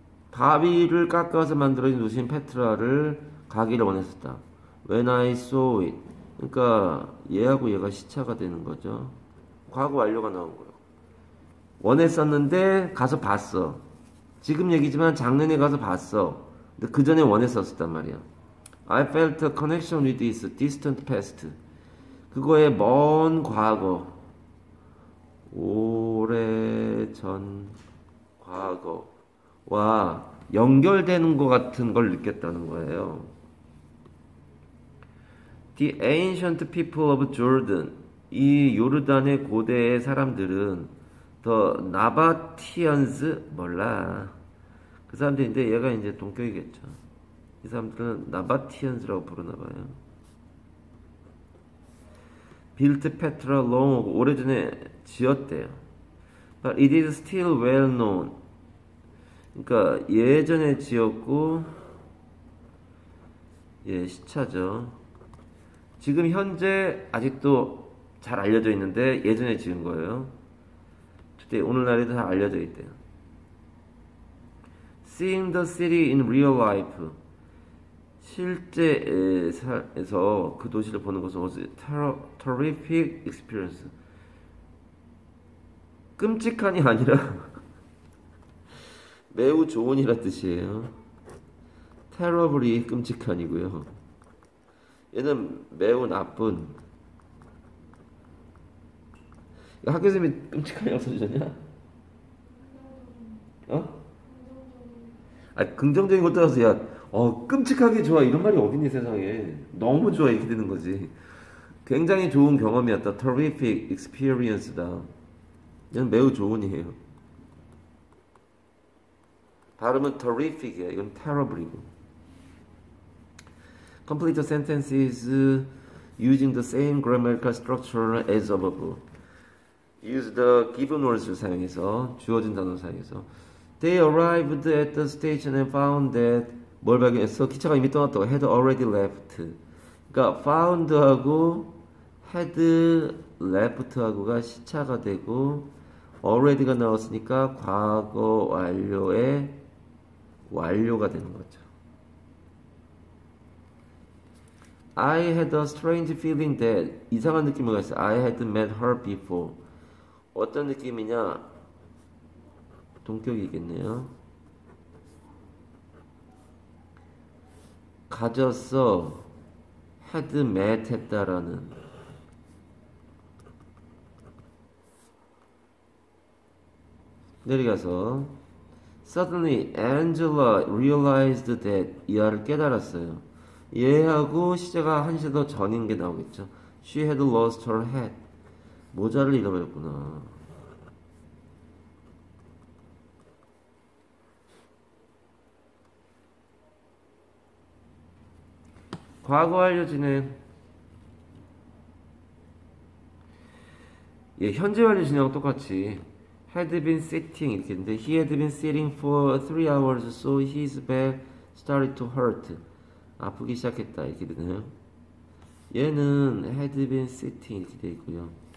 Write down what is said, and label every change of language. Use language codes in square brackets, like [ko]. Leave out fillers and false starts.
[ko] 바위를 깎아서 만들어진 도시인 페트라를 가기를 원했었다. [en] When I saw it. [ko] 그러니까 얘하고 얘가 시차가 되는 거죠. 과거 완료가 나온 거예요. 원했었는데 가서 봤어. 지금 얘기지만 작년에 가서 봤어. 근데 그 전에 원했었단 말이야. [en] I felt a connection with this distant past. [ko] 그거의 먼 과거, 오래전 과거와 연결되는 것 같은 걸 느꼈다는 거예요. [en] The ancient people of Jordan. [ko] 이 요르단의 고대의 사람들은 The Nabateans 몰라. 그 사람들인데 얘가 이제 동격이겠죠. 이 사람들은 나바티안스라고 부르나 봐요. [en] Built Petra long [ko] 오래전에 지었대요. [en] But it is still well known. [ko] 그러니까 예전에 지었고 예 시차죠. 지금 현재 아직도 잘 알려져 있는데 예전에 지은 거예요. today 오늘날에도 잘 알려져 있대요. [en] Seeing the city in real life. [ko] 실제에서 그 도시를 보는 것은 [en] was a terrific experience. [ko] 끔찍한이 아니라 매우 좋은이라 뜻이에요. terribly 끔찍한이고요. 얘는 매우 나쁜. 학교 선생님이 끔찍한이라고 써주셨냐? 어? 아, 긍정적인 것 따라서 야, 끔찍하게 좋아 이런 말이 어딨니 세상에. 너무 좋아 이렇게 되는 거지. 굉장히 좋은 경험이었다. [en] Terrific experience [ko] 다. 얘는 매우 좋은이에요. 발음은 terrific이에요. 이건 terrible이고. [en] Complete sentences using the same grammatical structure as above. Use the given words [ko] 를 사용해서 주어진 단어를 사용해서 [en] They arrived at the station and found that [ko] 뭘 발견했어? 기차가 이미 떠났다고. [en] Had already left. [ko] 그러니까 found하고 had left하고가 시차가 되고 already가 나왔으니까 과거 완료의 완료가 되는 거죠. [en] I had a strange feeling that [ko] 이상한 느낌이 있어요. [en] I had met her before. [ko] 어떤 느낌이냐? 동격이겠네요. 가졌어. had met 했다라는. 내려가서 [en] Suddenly Angela realized that [ko] 이하를 깨달았어요. 얘하고 시제가 한 시제 더 전인 게 나오겠죠. [en] She had lost her hat. [ko] 모자를 잃어버렸구나. 과거 완료 진행. 예, 현재 완료 진행하고 똑같이 [en] had been sitting [ko] 이렇게 했는데 [en] he had been sitting for 3 hours so his back started to hurt. [ko] 아프기 시작했다 이렇게 되네요. 얘는 had been sitting 이렇게 되어 있고요.